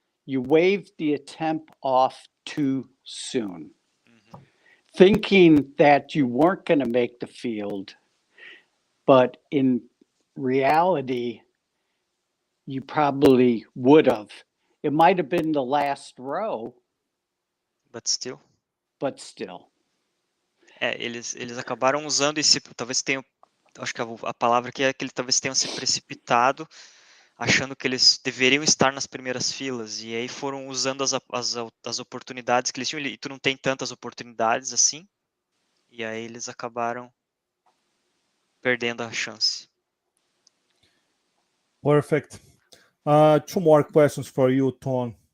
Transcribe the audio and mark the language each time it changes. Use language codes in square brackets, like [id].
[en] You waved the attempt off too soon, thinking that you weren't going to make the field, but in reality, you probably would have. It might have been the last row, But still. but still. [pt] Eles acabaram usando esse, talvez tenham, acho que a palavra aqui é que eles talvez tenham se precipitado, achando que eles deveriam estar nas primeiras filas, e aí foram usando as oportunidades que eles tinham, e tu não tem tantas oportunidades assim, e aí eles acabaram perdendo a chance. [en] Perfect. 2 more questions for you, Tom.